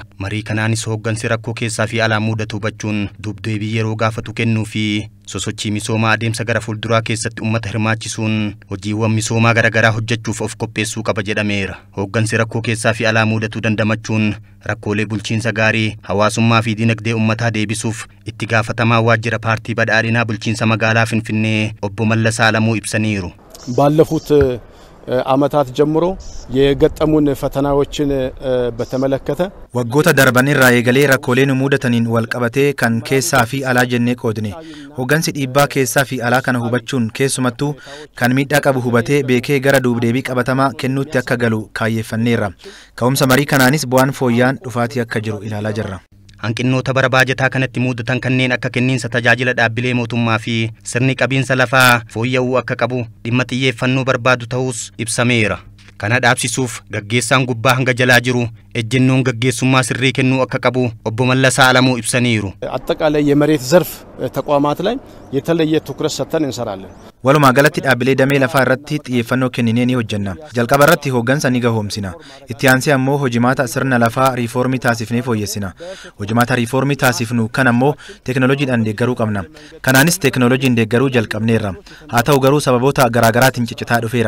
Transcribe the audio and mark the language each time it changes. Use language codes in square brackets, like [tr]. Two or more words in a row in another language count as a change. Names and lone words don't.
[om] Marii kanaanis hooggansi rakkoo keessaa fi alaa mudatu hubachuun dubdeebii yeroo gaafatu kennuu fi sosochii misoomaa adeemsa gara fuulduraa keessatti uummata hirmaachisuun hojiiwwan misoomaa garaagaraa hojjechuuf of qopheessuu qaba jedhameera. Hooggansi rakkoo keessaa fi alaa mudatu dandamachuun rakkoolee bulchiinsa gaarii hawaasummaa fi dinagdee uummataa deebisuuf itti gaafatamaa waajjira paartii badhaadhinaa bulchiinsa magaalaa Finfinnee obbo Mallasaa Alamuu ibsaniiru. [am] ባለፉት ዓመታት ጀምሮ የገጠሙን ፈተናዎችን በተመለከተ [om] waggoota darban irraa eegalee rakkooleen mudataniin wal qabatee kan keessaa fi alaa jennee qoodne hooggansi dhiibbaa keessaa fi alaa kana hubachuun keessumattuu kan miidhaa qabu hubatee beekee gara duubdeebii qabatamaa kennuutti akka galu kaayyeeffanneerra. Ka'umsa marii kanaanis bu'aan fooyyaan dhufaatii akka jiru ilaalaa jirra. Hanqinnoota bara baajataa kanatti mudatan kanneen akka kenniinsa tajaajila dhaabbilee mootummaa fi sirni qabiinsa lafaa fooyya'uu akka qabu dhimma xiyyeeffannoo barbaadu ta'us ibsameera. Kana dhaabsisuuf gaggeessaan gubbaa hanga jalaa jiru ejjennoon gaggeessummaa sirrii kennuu akka qabu obbo Mallasaa Alamuu ibsaniiru. [am] አጠቃላይ የመሬት ዘርፍ ተቋማት ላይ የተለየ ትኩረት ሰጥተን እንሰራለን. [om] Walumaa galatti dhaabbilee damee lafaa irratti xiyyeeffannoo kenninee ni hojjenna. Jalqaba irratti hooggansa ni gahoomsina. Itti aansee ammoo hojimaata sirna lafaa riifoormii taasifnee fooyyessina. Hojimaata riifoormii taasifnu kan ammoo teekinooloojiidhaan deeggaruu qabna. Kanaanis teekinooloojiin deeggaruu jalqabneerra. Haa ta'u garuu sababoota garaagaraatiin ciccitaa dhufeera.